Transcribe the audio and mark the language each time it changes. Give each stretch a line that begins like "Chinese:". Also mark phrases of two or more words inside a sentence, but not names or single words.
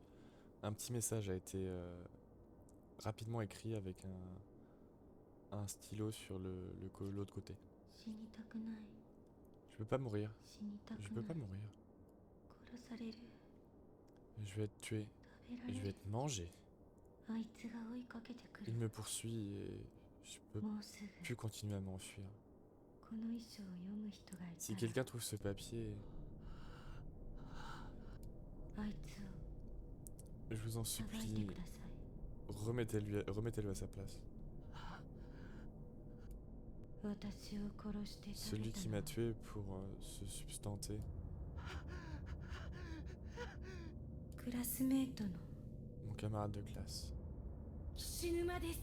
French: Un petit message a été rapidement écrit avec un stylo sur l'autre côté. Je peux pas mourir. Je peux pas mourir. Je vais être tué. Je vais être mangé.
Japanese: あいつが追いかけてくる。
French: Il me poursuit et je peux
Japanese: もうすぐ
French: plus continuer à m'enfuir.
Japanese: この遺書を読む人がいた
French: Si
Japanese: ら
French: quelqu'un trouve ce papier,
Japanese: あいつを
French: je vous en
Japanese: 裁いて
French: supplie,
Japanese: ください。
French: remettez-le à sa place.
Japanese: 私を殺して食
French: Celui
Japanese: べた
French: qui
Japanese: の
French: m'a
Japanese: は
French: tué pour se substanter.
Japanese: クラスメートの
French: Mon camarade de classe,
Japanese: 岸沼です。